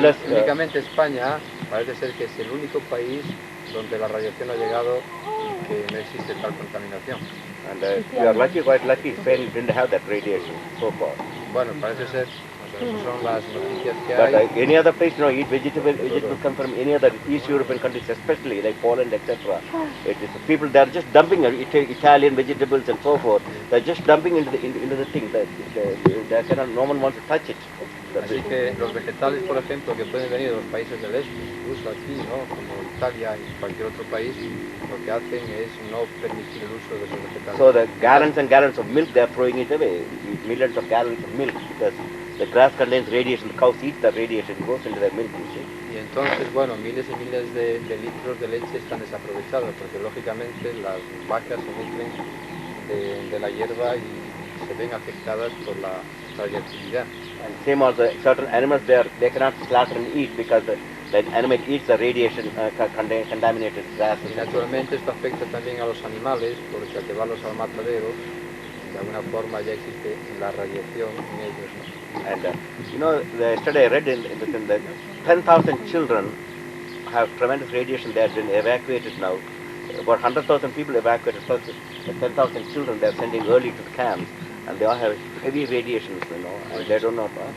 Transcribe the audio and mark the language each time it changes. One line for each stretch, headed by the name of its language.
Spanish: Únicamente España parece ser que es el único país donde la radiación ha llegado y que no existe tal contaminación.
English: And you are lucky, quite lucky, Spain didn't have that radiation so far.
Spanish: Bueno, parece ser, esas son las noticias que
English: But
Spanish: hay.
English: any other place, eat vegetables come from any other East European countries, especially like Poland, etc. It is people, they are just dumping Italian vegetables and so forth. They are just dumping into the thing. They cannot, no one wants to touch it.
Spanish: Así que los vegetales, por ejemplo, que pueden venir de los países del este, incluso aquí, ¿no? Como Italia y cualquier otro país, lo que hacen es no permitir el uso de esos vegetales.
English: So the gallons and gallons of milk, they are throwing it away. Millions of gallons of milk, because the grass contains radiation. The cows eat the radiation, it goes into their milk, you see.
Spanish: Y entonces, bueno, miles y miles de litros de leche están desaprovechados, porque lógicamente las vacas se nutren de la hierba y se ven afectadas por la radiactividad.
English: And same also, certain animals they cannot slaughter and eat because the animal eats the radiation contaminated grass.
Spanish: Y naturalmente esto afecta también a los animales, porque al llevarlos al matadero, de alguna forma ya existe la radiación en ellos, ¿no?
English: And yesterday I read in that 10,000 children have tremendous radiation. They have been evacuated now. About 100,000 people evacuated, plus the 10,000 children they are sending early to the camps, and they all have heavy radiations, and they don't know.